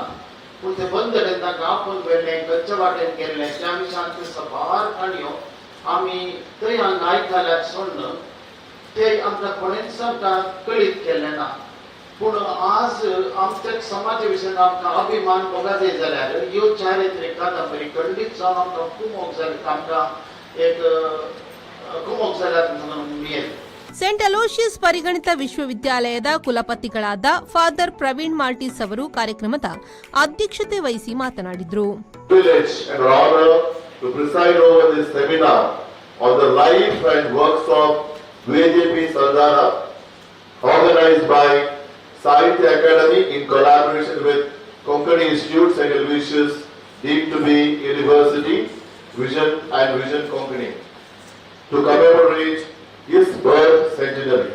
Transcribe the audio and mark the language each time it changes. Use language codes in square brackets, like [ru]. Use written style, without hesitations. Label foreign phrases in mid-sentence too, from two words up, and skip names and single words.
[kok] पूण ते बंदरेन तांकां आपूण वेळ्ळें, खंयच्या वाटेन गेल्लें त्या विशयान त्यो सबार काणयो आमी थंय हांगा आयकल्यात सोडन ते आमकां कोणेच आमकां कळीत केल्लें ना. पूण आज आमच्या समाजा विशयी आमकां अभिमान बोगादे जाल्यार ह्यो चारित्रीक कादंबरी खंडीत जावन आमकां कुमोग जाली, आमकां एक कुमोग जाल्यात म्हणून मिळेल. [kn] ಸೇಂಟ್ ಅಲೋಷಿಯಸ್ ಪರಿಗಣಿತ ವಿಶ್ವವಿದ್ಯಾಲಯದ ಕುಲಪತಿಗಳಾದ ಫಾದರ್ ಪ್ರವೀಣ್ ಮಾರ್ಟಿಸ್ ಅವರು ಕಾರ್ಯಕ್ರಮದ ಅಧ್ಯಕ್ಷತೆ ವಹಿಸಿ ಮಾತನಾಡಿದರು. [en] Sahitya Academy in collaboration with Konkani Institute, St. Aloysius, deemed to be University, Vision and Vision Konkani, to commemorate his birth centenary.